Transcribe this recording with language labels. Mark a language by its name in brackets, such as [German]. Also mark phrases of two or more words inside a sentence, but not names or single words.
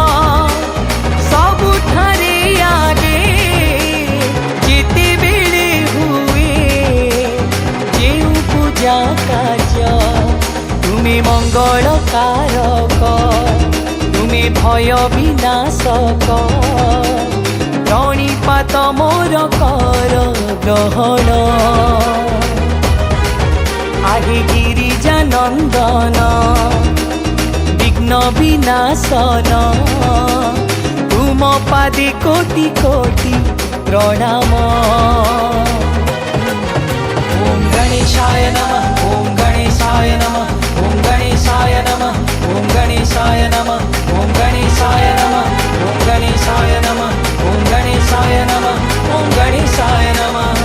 [Odia] ସବୁଠାରେ ଆଗେ ଯେତେ ବେଳେ ହୁଏ ଯେଉଁ ପୂଜା କାର୍ଯ୍ୟ ତୁମ୍ଭେ ମଙ୍ଗଳ କାରକ ତୁମ୍ଭେ ଭୟ ବିନାଶକ ପ୍ରଣିପାତ ମୋର କର ଗ୍ରହଣ ଆହେ ଗିରିଜା ନନ୍ଦନ ବିଘ୍ନ ବିନାଶନ ତୁମ ପାଦେ କୋଟି କୋଟି ପ୍ରଣାମ [Sanskrit] ओम गणेशाय नमः ओम गणेशाय नमः ओम गणेशाय नमः ओम गणेशाय नमः ओम गणेशाय नमः ओम गणेशाय नमः ओम गणेशाय नमः ओम गणेशाय नमः